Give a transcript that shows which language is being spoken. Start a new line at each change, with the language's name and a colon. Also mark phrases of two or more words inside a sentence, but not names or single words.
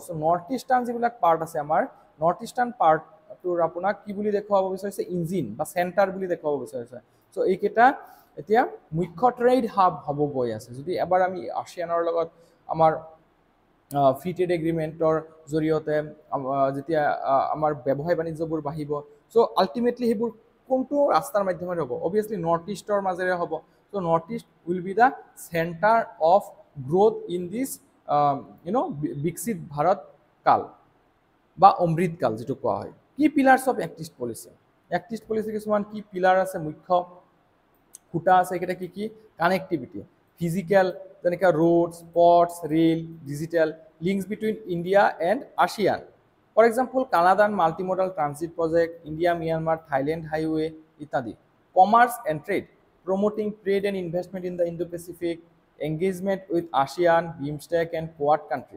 English: So northeastern
Assamese: যিবিলাক পার্ট আছে আমাৰ
English: northeastern part
Assamese: to আপোনাক কি বুলি দেখাব বিচাৰিছে ইঞ্জিন বা সেন্টাৰ বুলি দেখাব বিচাৰিছে সো এইকেটা এতিয়া মুখ্য
English: trade hub
Assamese: হ'ব গৈ আছে যদি এবাৰ আমি আছিয়ানৰ লগত আমাৰ
English: free trade agreement
Assamese: জৰিয়তে যেতিয়া আমাৰ ব্যৱসায় বাণিজ্যবোৰ বাঢ়িব
English: so ultimately
Assamese: হেবোৰ কোনটো ৰাস্তাৰ মাধ্যমেৰে হ'ব অবিয়াসলি নৰ্থ ইষ্টৰ মাজেৰে হ'ব
English: So Northeast will be the center of growth in this,
Assamese: Biksit Bharat Kal, ba Amrit Kal, যেটো কোৱা হয়
English: Key pillars of Act East policy. Act East policy কিছুমান key pillar
Assamese: আছে মুখ্য খুঁটা আছে এটা কি
English: connectivity, physical, যেনেকা roads, ports, rail, digital links between India and ASEAN. For example, Kaladan multimodal transit project, India, Myanmar, Thailand highway,
Assamese: ইত্যাদি.
English: Commerce and trade. Promoting trade and investment in the Indo-Pacific, engagement with ASEAN, BIMSTEC and Quad countries.